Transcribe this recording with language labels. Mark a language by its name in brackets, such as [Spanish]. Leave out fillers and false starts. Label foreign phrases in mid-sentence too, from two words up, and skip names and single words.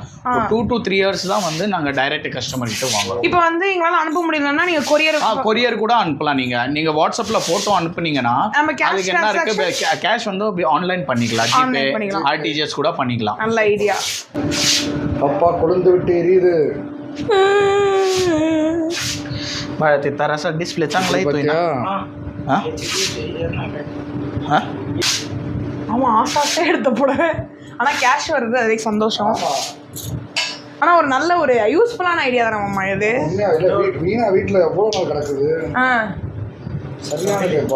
[English] 2 to 3 years [Tamil] தான் வந்து நாங்க [English] direct customer [Tamil] கிட்ட வாங்குறோம். இப்போ வந்து எங்களால அனுப்ப முடியலன்னா நீங்க கொரியர் கூட அனுப்பலாம். நீங்க வாட்ஸ்அப்ல போட்டோ அனுப்புனீங்கன்னா அதுக்கு என்ன இருக்கு, கேஷ் வந்து ஆன்லைன் பண்ணிக்கலாம், ஜிபே, ஆர்டிஜிஎஸ் கூட பண்ணிக்கலாம். நல்ல ஐடியா. அப்பா கொழுந்து விட்டு எரியுது. [Marathi] बाळा ताराचा डिस्प्ले चांगला येतोय ना. [Tamil] ஆமா, ஆசாசே எடுத்த புடவை. ஆனா கேஷ் வருது, அதுக்கு சந்தோஷம். ஆனா ஒரு நல்ல ஒரு யூஸ்ஃபுல்லான ஐடியா தானே மாமா இது. வீணா வீட்டுல எவ்வளவு நாள் கிடக்குது. சரியான கேப்பா.